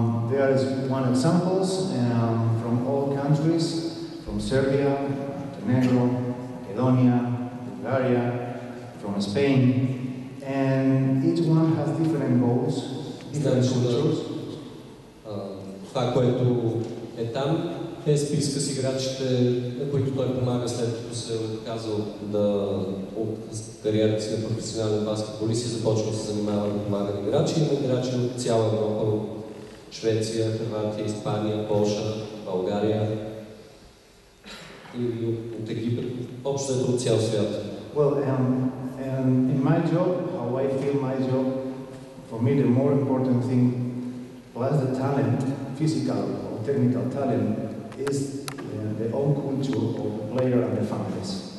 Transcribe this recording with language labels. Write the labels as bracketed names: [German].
[English] There is one examples from all countries, from Serbia, Montenegro, Macedonia, Bulgaria, from Spain, and each one has different goals, different cultures. [Bulgarian] Това, което е там, е списка с играчите, на които той помага след като се е отказал от кариерата си на професионален баскетболист и започва да се занимава да помага на играчи. Има играчи от цяла Европа, от Швеция, Хърватия, Испания, Полша, България и от Египет, общо от цял свят. [English] Well, in my job, how I feel my job, for me the more important thing, plus the talent, physical or technical talent, is the own culture of the player and the families.